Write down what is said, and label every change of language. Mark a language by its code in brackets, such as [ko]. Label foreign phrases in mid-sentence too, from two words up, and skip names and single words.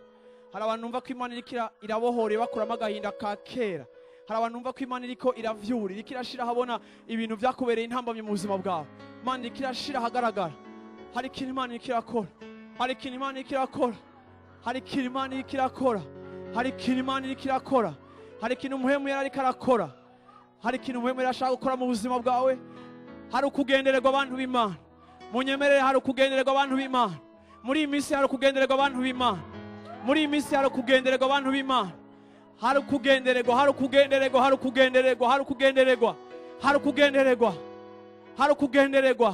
[rn] Hari abantu numva ko Imana iriko irabohora bakuramo agahinda ka kera. Hari abantu numva ko Imana iriko iravyura, iriko irashira habona ibintu vyakubereye intambamye mu buzima bwabo. Imana iriko irashira hagaragara. Hari ikintu Imana iriko irakora. Hari ikintu Imana iriko irakora. Hari ikintu Imana iriko irakora. Hari ikintu Imana iriko irakora. Hari ikintu umuhemu yari ariko arakora. Hari ikintu umuhemu yari ashaka gukora mu buzima bwawe. Hari ukugendererwa abantu b'Imana. Munyemerere hari ukugendererwa abantu b'Imana. Muri iyi minsi hari ukugendererwa abantu b'Imana. Muri iyi minsi hari ukugendererwa abantu b'Imana. Hari ukugendererwa, hari ukugendererwa, hari ukugendererwa, hari ukugendererwa, hari ukugendererwa, hari ukugendererwa.